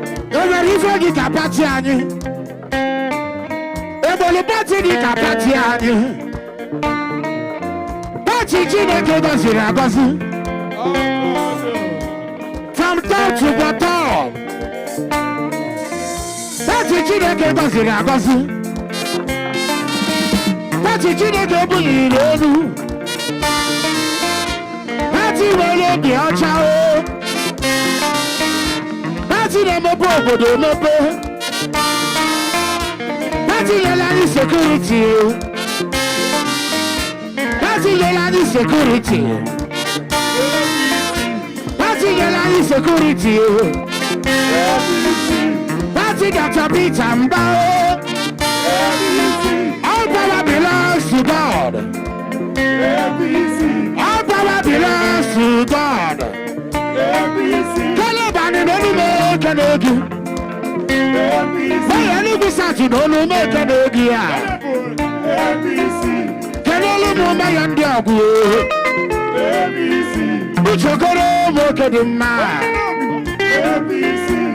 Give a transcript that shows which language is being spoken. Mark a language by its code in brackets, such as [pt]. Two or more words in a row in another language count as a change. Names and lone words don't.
[ig] E nwere ife gị ka pati anyị? Ebolo pati dị ka pati anyị. Pati Chineke gọziri agọzi. [en] From top to bottom. [ig] Pati Chineke gọziri agọzi. Pati Chineke buliri elu. Pati nwere obi ọcha o. Pati na-emepe obodo emepe. Pati nyere anyị sekuriti o. Pati nyere anyị sekuriti. Pati nyere anyị sekuriti o. Pati gachapụ ịcha mba o. [en] All power belongs to God. A P C. All power belongs to God. [ig] A P C. Caleb and Onumeke n'oge. A P C. Onye Enugu South na Onumeke n'oge ya. A P C. Kedu olu ụmụ mma ya ndị ọgụ? A P C. Uchokoro nwoke dị mma. A P C.